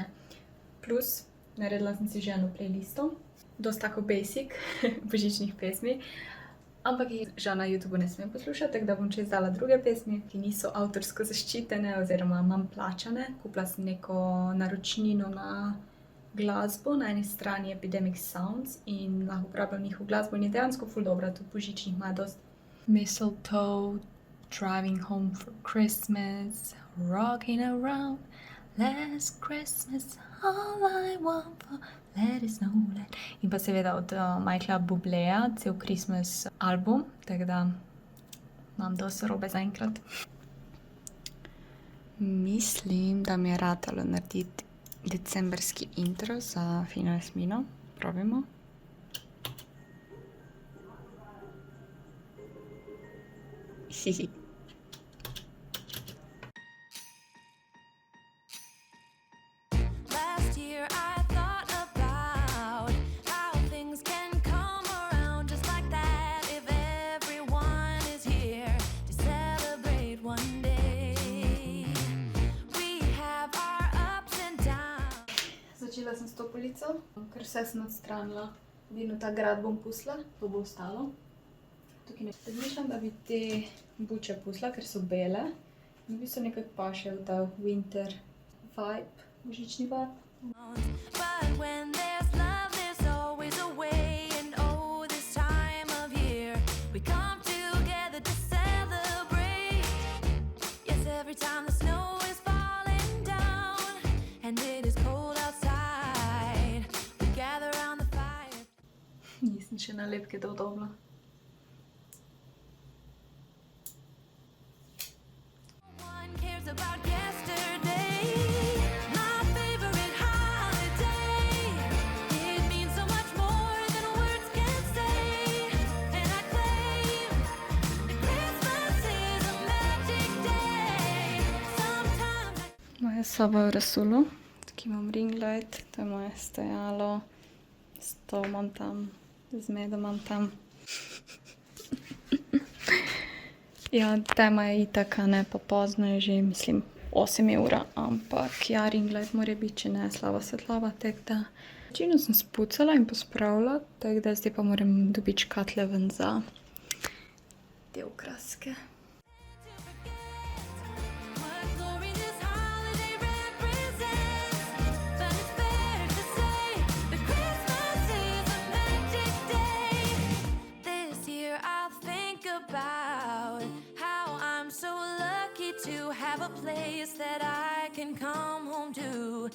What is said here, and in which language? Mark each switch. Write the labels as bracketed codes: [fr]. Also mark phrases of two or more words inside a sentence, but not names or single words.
[sl] Plus, naredila sem si že eno playlisto, dosti tako basic, božičnih pesmi, ampak jih žal na YouTubeu ne smem poslušati, tako da bom če izdala druge pesmi, ki niso avtorsko zaščitene oziroma manj plačane. Kupila sem neko naročnino na glasbo, na eni strani Epidemic Sounds in lahko uporabljam njihovo glasbo in je dejansko ful dobra, tudi božičnih ima dosti. Mistletoe, Driving Home for Christmas, Rocking Around Last Christmas, All I want for let it snow, let... In pa seveda od Michaela Bubléja, cel [en] Christmas album, [sl] tako da imam dosti robe zaenkrat. Mislim, da mi je ratalo narediti decembrski intro za Fino Jasmino. Probimo. Hihi. [en] Last year I thought about how things can come around just like that if everyone is here to celebrate one day. We have our ups and downs. [sl] Začela sem s to polico, ker vse sem odstranila. Edino ta grad bom pustila, to bo ostalo. Tukaj ne razmišljam, da bi te buče pustila, ker so bele. In v bistvu nekako paše v ta [en] winter vibe, [sl] božični vibe. [en] But when there's love, there's always a way. And oh, this time of year, we come together to celebrate. Yes, every time the snow is falling down and it is cold outside, we gather around the fire. [sl] Nisem še nalepke dodobila. [en] No one cares about yesterday. My favorite holiday. It means so much more than words can say. And I claim that Christmas is a magic day. Sometimes [sl] Moja soba je v rasulu. Tukaj imam [en] ring light, [sl] to je moje stojalo. Stol imam tam, zmedo imam tam. Ja, tema je itak, ne, pa pozno je že, mislim, 8 ura, ampak ja, [en] ring light [sl] mora biti, če ne slaba svetlava, tako da. Večino sem spucala in pospravila, tako da zdaj pa moram dobiti škatle ven za te okraske. [en] what glory this holiday represents. But it's fair to say that Christmas is a magic day. This year I'll think about how I'm so lucky to have a place that I can come home to.